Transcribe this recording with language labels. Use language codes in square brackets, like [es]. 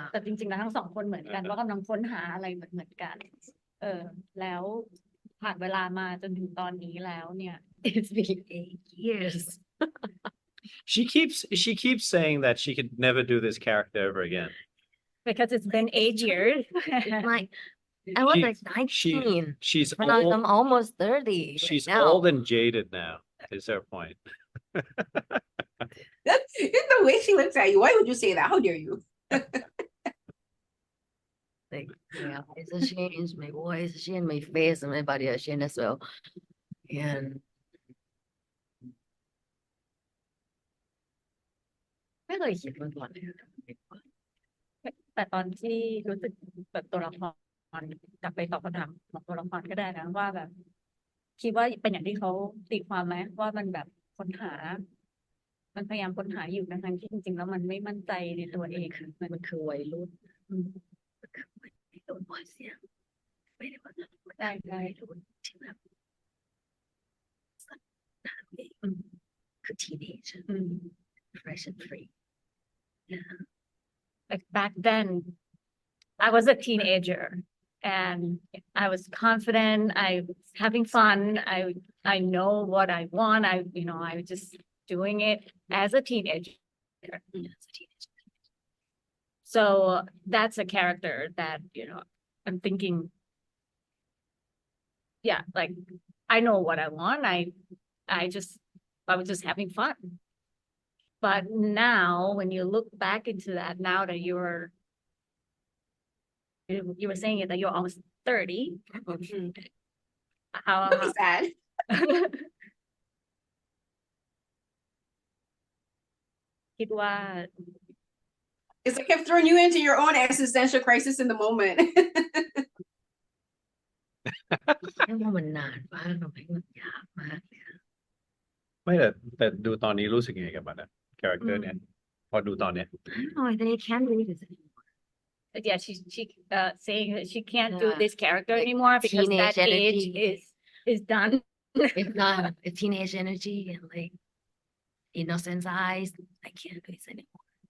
[th] แต่จริงๆแล้วทั้งสองคนเหมือนกันว่ากำลังค้นหาอะไรเหมือนกันแล้วผ่านเวลามาจนถึงตอนนี้แล้วเนี่ย [en] it's been 8 years she keeps saying that she could never do this character ever again because it's been 8 years like I was like 19 she's when I'm almost 30 she's right now. old and jaded now is her point That's the way she looks at you. Why would you say that? How dare you? Like, yeah, it's a change. My voice, a change. My face and my body has changed as well. [th] And ไม่เคยคิดมาก่อนเลย แต่ตอนที่รู้สึกแบบตัวละครกลับไปตอบคำถามของตัวละครก็ได้นะว่าแบบคิดว่าเป็นอย่างที่เขาตีความไหมว่ามันแบบค้นหามันพยายามค้นหาอยู่ทั้งที่จริงๆแล้วมันไม่มั่นใจในตัวเอง มันคือวัยรุ่นมันคือวัยรุ่นวัยเสียงไม่ได้ว่าได้วัยรุ่นที่แบบสัตว์ต่างเองคือ [en] teenager fresh and free yeah like back then I was a teenager and I was confident I was having fun I know what I want I was just doing it as a teenager so that's a character that I'm thinking yeah like I know what I want I was just having fun but now when you look back into that now that you were saying it that you're almost 30 how sad [th] คิดว่า [en] it's like I've thrown you into your own existential crisis in the moment [th] มันนานมากมันยากมาก ไม่แต่ดูตอนนี้รู้สึกยังไงกับมันนะคาแรคเตอร์เนี่ยพอดูตอนเนี้ย [en] I don't know I can't believe this anymore yeah she saying that she can't do this character anymore because that age is done it's not a teenage energy and like innocence eyes I can't do this anymore